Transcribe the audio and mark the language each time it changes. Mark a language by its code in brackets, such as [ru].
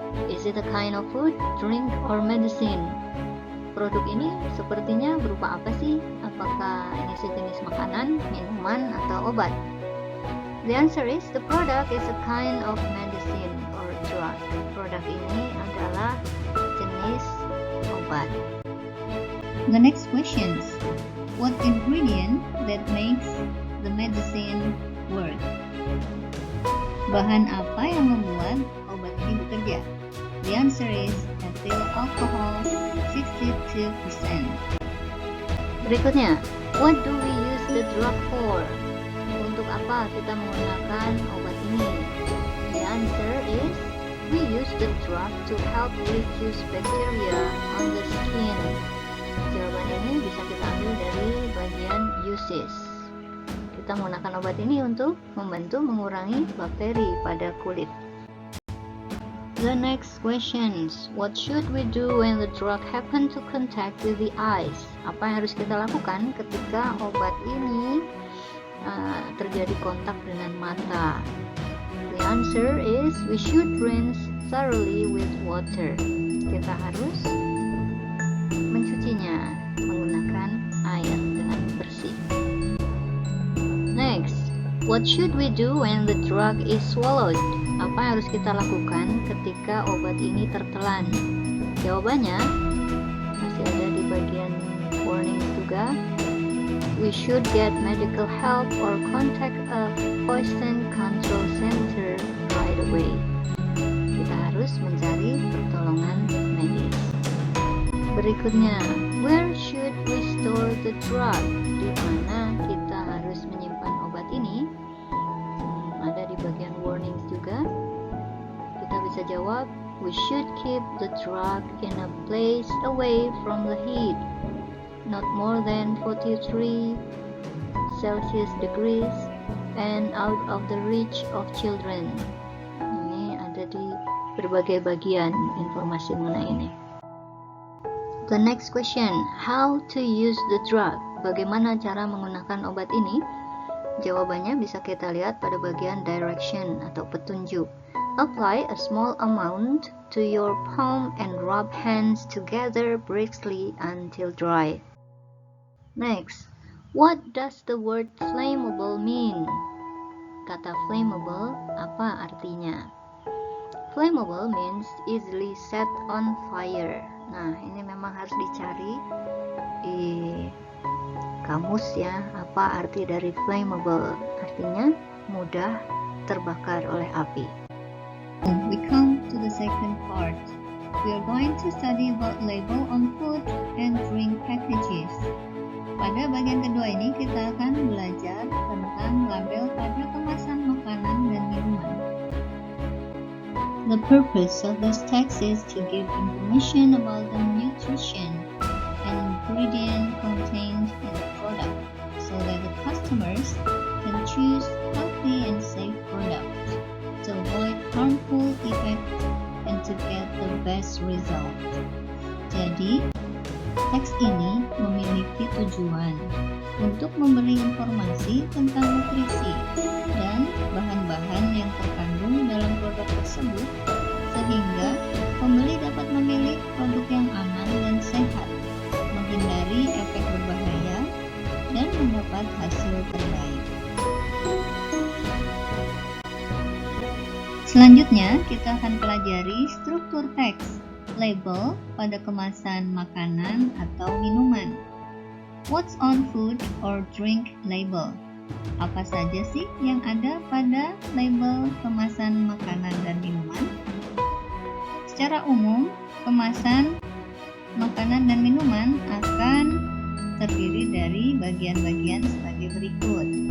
[en] Is it a kind of food, drink, or medicine? [id] Produk ini sepertinya berupa apa sih? Apakah ini sejenis makanan, minuman, atau obat? [en] The answer is the product is a kind of medicine or drug. [id] Produk ini adalah jenis obat. [en] The next questions. What ingredient that makes the medicine work? [id] Bahan apa yang membuat obat ini bekerja? [en] The answer is ethyl alcohol 62%. [id] Berikutnya, [en] what do we use the drug for? [id] Untuk apa kita menggunakan obat ini? [en] The answer is we use the drug to help reduce bacteria on the skin. [id] Jawaban ini bisa kita ambil dari bagian uses. Kita menggunakan obat ini untuk membantu mengurangi bakteri pada kulit. [en] The next questions. What should we do when the drug happen to contact with the eyes? [id] Apa yang harus kita lakukan ketika obat ini terjadi kontak dengan mata? [en] The answer is we should rinse thoroughly with water. [id] Kita harus mencucinya menggunakan air dengan bersih. [en] Next, What should we do when the drug is swallowed? [id] Apa yang harus kita lakukan ketika obat ini tertelan? Jawabannya masih ada di bagian warning juga. [en] We should get medical help or contact a poison control center right away. [id] Kita harus mencari pertolongan medis. Berikutnya, [en] where should we store the drug? [id] Di mana kita harus menyimpan obat ini? Ada di bagian warnings juga. Kita bisa jawab, [en] we should keep the drug in a place away from the heat, not more than 43 Celsius degrees and out of the reach of children. [id] Ini ada di berbagai bagian informasi mengenai ini. [en] The next question, how to use the drug? [id] Bagaimana cara menggunakan obat ini? Jawabannya bisa kita lihat pada bagian direction atau petunjuk. [en] Apply a small amount to your palm and rub hands together briskly until dry. Next, what does the word flammable mean? [id] Kata flammable apa artinya? [en] Flammable means easily set on fire. [id] Nah, ini memang harus dicari di kamus ya, apa arti dari flammable? Artinya mudah terbakar oleh api. [en] We come to the second part. We are going to study about label on food and drink packages. [id] Pada bagian kedua ini kita akan belajar tentang label pada kemasan makanan dan minuman. [en] The purpose of this text is to give information about the nutrition and ingredient contained in the product so that the customers can choose healthy and safe products to avoid harmful effects and to get the best result. [id] Jadi, teks ini memiliki tujuan untuk memberi informasi tentang nutrisi dan bahan-bahan yang terkandung dalam produk tersebut sehingga pembeli dapat memilih produk yang aman dan sehat, menghindari efek berbahaya, dan mendapat hasil terbaik. Selanjutnya, kita akan pelajari struktur teks, label pada kemasan makanan atau minuman. [en] What's on food or drink label? [id] Apa saja sih yang ada pada label kemasan makanan dan minuman? Secara umum, kemasan makanan dan minuman akan terdiri dari bagian-bagian sebagai berikut.